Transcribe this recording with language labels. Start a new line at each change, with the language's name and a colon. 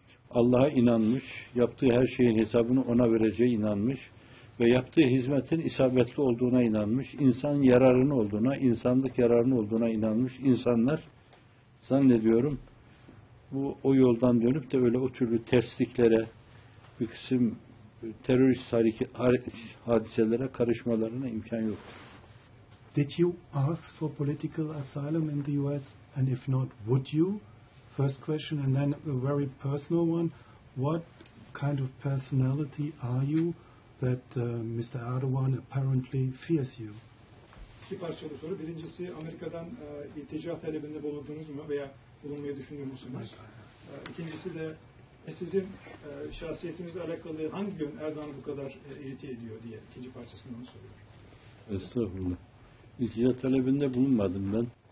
Turkish: Allah'a inanmış, yaptığı her şeyin hesabını ona vereceği inanmış ve yaptığı hizmetin isabetli olduğuna inanmış, insan yararını olduğuna, insanlık yararını olduğuna inanmış insanlar zannediyorum bu o yoldan dönüp de öyle o türlü tersliklere, bir kısım terörist hadiselere karışmalarına imkan yok.
English: Did you ask for political asylum in the US? And if not, would you? First question, and then a very personal one. What kind of personality are you that Mr. Erdogan apparently fears you?
Turkish: İki parçalı soru. Birincisi, Amerika'dan iltica talebinde bulundunuz mu veya bulunmayı düşünüyor musunuz? İkincisi de sizin şahsiyetinizle alakalı hangi gün Erdoğan'ı bu kadar irite ediyor diye ikinci parçasından soruyor. Estağfurullah. İltica talebinde bulunmadım ben.